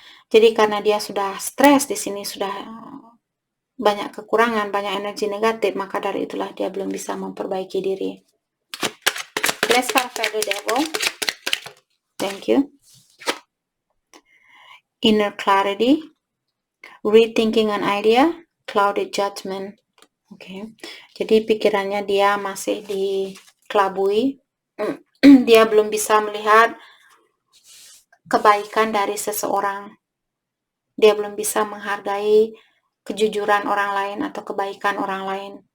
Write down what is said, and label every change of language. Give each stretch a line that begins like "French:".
Indonesian: Jadi karena dia sudah stres di sini, sudah banyak kekurangan, banyak energi negatif, maka dari itulah dia belum bisa memperbaiki diri.
English: Let's start for the devil. Thank you. Inner clarity, rethinking an idea, clouded judgment. Oke.
Indonesian: Jadi pikirannya dia masih dikelabui. Dia belum bisa melihat kebaikan dari seseorang. Dia belum bisa menghargai kejujuran orang lain atau kebaikan orang lain.